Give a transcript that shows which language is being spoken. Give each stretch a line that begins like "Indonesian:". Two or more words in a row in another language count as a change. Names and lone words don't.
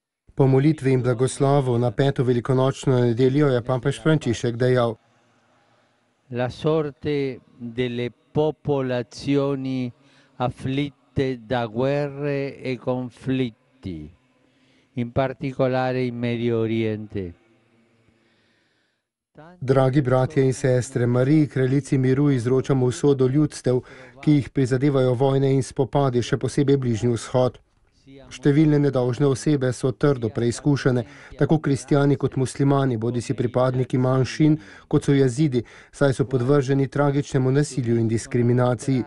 Slovenian: Po molitvi in blagoslovu na 5. velikonočno nedeljo je papež Frančišek dejal:
Italian: La sorte delle popolazioni afflitte da guerre e conflitti, in particolare in Medio Oriente.
Slovenian: Dragi bratje in sestre, Mariji, kraljici miru, izročamo usodo ljudstev, ki jih prizadevajo vojne in spopadi, še posebej Bližnji vzhod. Številne nedolžne osebe so trdo preizkušene, tako kristjani kot muslimani, bodisi pripadniki manjšin, kot so jazidi, saj so podvrženi tragičnemu nasilju in diskriminaciji.